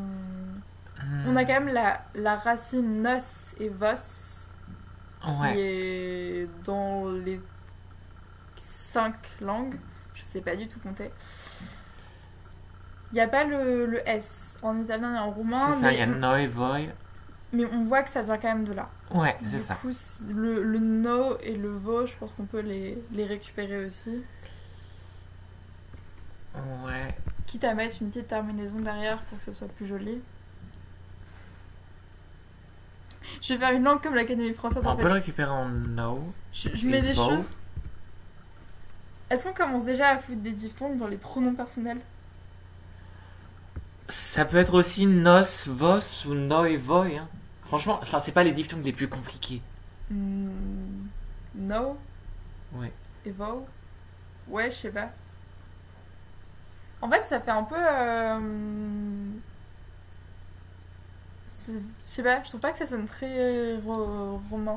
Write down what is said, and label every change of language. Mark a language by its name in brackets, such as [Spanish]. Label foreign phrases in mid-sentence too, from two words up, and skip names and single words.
[French] On a quand même la racine nos et vos qui est dans les 5 langues. Je sais pas du tout compter. Il n'y a pas le S en italien et en roumain. C'est ça, il y a noi, voi. Mais on voit que ça vient quand même de là. Ouais, c'est ça. Du coup, le no et le vo, je pense qu'on peut les récupérer aussi. Ouais. Quitte à mettre une petite terminaison derrière pour que ce soit plus joli. Je vais faire une langue comme l'Académie française. On peut le récupérer en no. Je mets des choses. Est-ce qu'on commence déjà à foutre des diphtongues dans les pronoms personnels? Ça peut être aussi nos, vos ou noi, voi. Hein. Franchement, c'est pas les diphtongues les plus compliqués. No. Ouais. Et vo. Ouais, je sais pas. En fait, ça fait un peu. Je sais pas, je trouve pas que ça sonne très roman.